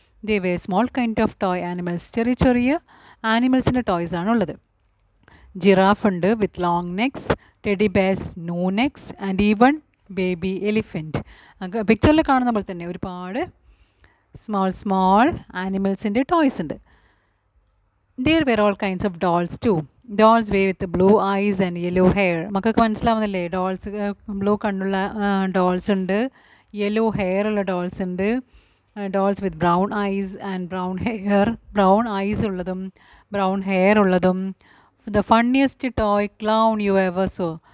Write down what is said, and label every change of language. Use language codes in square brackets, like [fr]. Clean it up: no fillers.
[en] They were small kind of toy animals. [ml] ചെറിയ ചെറിയ ആനിമൽസിൻ്റെ toys ആണുള്ളത്. [en] Giraffe ഉണ്ട് with long necks, teddy bears no necks, and even baby elephant. [ml] പിക്ചറിൽ കാണുന്ന പോലെ തന്നെ ഒരുപാട് സ്മോൾ ആനിമൽസിൻ്റെ ടോയ്സ് ഉണ്ട്. [en] There were all kinds of dolls too. Dolls with blue eyes and yellow hair. [ml] മക്കൾക്ക് മനസ്സിലാവുന്നില്ലേ? ബ്ലൂ കണ്ണുള്ള ഡോൾസ് ഉണ്ട്, യെല്ലോ ഹെയർ ഉള്ള ഡോൾസ് ഉണ്ട്, [en] Dolls with brown eyes and brown hair. [ml] Brown eyes ഉള്ളതും ബ്രൗൺ ഹെയർ ഉള്ളതും. [en] The funniest toy clown you ever saw.